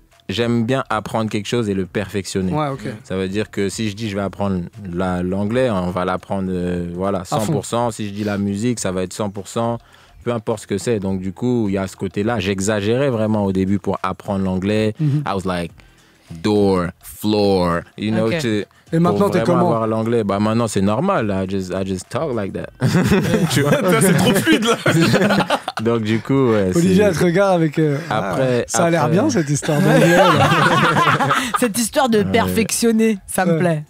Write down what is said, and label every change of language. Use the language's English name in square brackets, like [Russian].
[French] J'aime bien apprendre quelque chose et le perfectionner. Ça veut dire que si je dis je vais apprendre l'anglais, on va l'apprendre 100%. Si je dis la musique, ça va être 100%. Peu importe ce que c'est. Donc du coup, il y a ce côté-là. J'exagérais vraiment au début pour apprendre l'anglais. [English] I was like, door, floor, you know, [French] et maintenant, t'es comment? Avoir l'anglais, maintenant c'est normal. [English] I just talk like that. [French] Tu vois? C'est trop fluide là. Donc du coup, Olivier, elle te regarde avec. Ça a l'air bien cette histoire d'anglais. Cette histoire de perfectionner, ça me plaît.